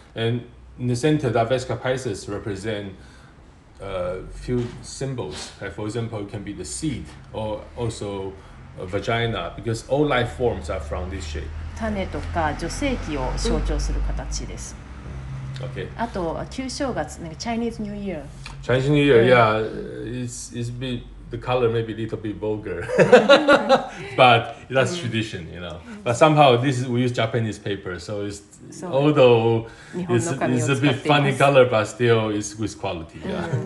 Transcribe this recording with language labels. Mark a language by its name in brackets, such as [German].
[English] And in the center, the Vesca Pisces represent few symbols. Like for example, it can be the seed or also a vagina, because all life forms are from this shape. [Japanese] 種とか女性器を象徴する形です。 [English] Okay. [Japanese] あと旧正月、なんか [English] Chinese New Year. Chinese New Year, yeah, it's bit the color may be a little bit vulgar, but that's tradition, you know. But somehow we use Japanese paper, so although it's a bit funny color, but still it's with quality. Yeah.